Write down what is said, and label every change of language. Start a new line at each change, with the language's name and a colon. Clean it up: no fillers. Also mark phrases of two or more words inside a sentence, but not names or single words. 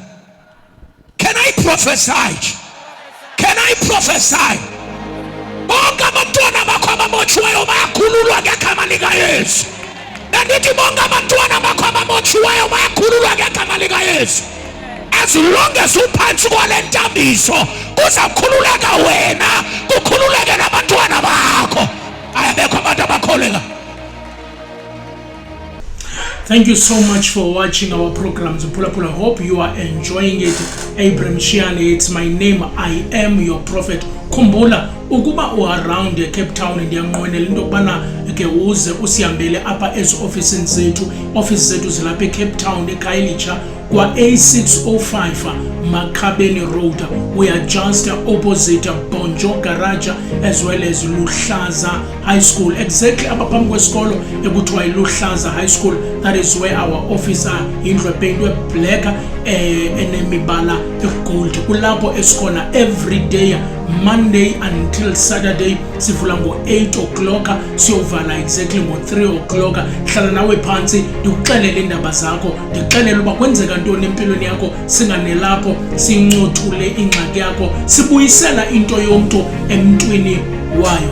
English: Can I prophesy?
Xhosa: Bonga abantwana bakho abamotshiweyo bayakhululwa ngegama lika Yesu. Nandithi bonga abantwana bakho abamotshiweyo bayakhululwa ngegama lika Yesu. As long as uphantsi kwale ntambiso kuzakhululeka wena, kukhululeke nabantwana bakho. Ayabekho abantu abakholeka.
English: Thank you so much for watching our programs. I hope you are enjoying it. Abraham Shiane, it's my name. I am your prophet.
Xhosa: Khumbula ukuba around Cape Town ndiyanqwenela into kubana ke uze usihambele apha office zethu zilapha eCape Town eKhayelitsha kwa A605 Makhabeni Road.
English: We are just opposite Bonjo Garage as well as Luhlaza High School.
Xhosa: Exactly abaphambi kwesikolo ekuthiwa iLuhlaza High School.
English: That is where our office are.
Xhosa: Indlu ependwe black enemibala egold. Kulapho esikhona
English: every day Monday until Saturday
Xhosa: sivula ngo-8 o'clock siyovala exactly ngo-3 o'clock. Hlala nawe phansi ndikuxelele indaba zakho, ndikuxelele uba kwenzeka ntoni empilweni yakho, singanelapho sincothule ingxaki yakho, sibuyisela into yomntu emntwini wayo.